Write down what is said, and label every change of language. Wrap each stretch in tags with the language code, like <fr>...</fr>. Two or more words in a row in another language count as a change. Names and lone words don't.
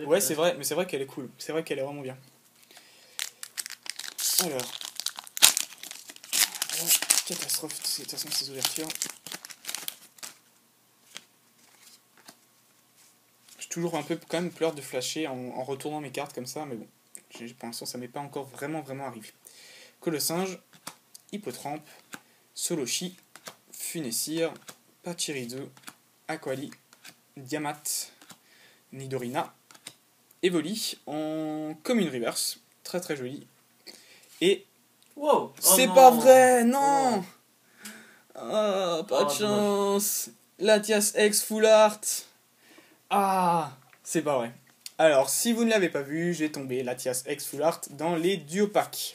<fr>Ouais, c'est vrai, mais c'est vrai qu'elle est cool, c'est vrai qu'elle est vraiment bien. Alors, catastrophe, de toute façon ces ouvertures. J'ai toujours un peu quand même peur de flasher en retournant mes cartes comme ça, mais bon, pour l'instant ça m'est pas encore vraiment arrivé. Colossinge, Hippotrampe, Soloshi, Funessir, Pachirisu, Aquali, Diamat, Nidorina, Evoli en commune reverse, très très joli. Et wow. c'est non. pas vrai, non. Oh. Ah, pas de Ah, chance. Latias X Full Art. Ah, c'est pas vrai. Alors, si vous ne l'avez pas vu, j'ai tombé Latias X Full Art dans les duo packs.</fr>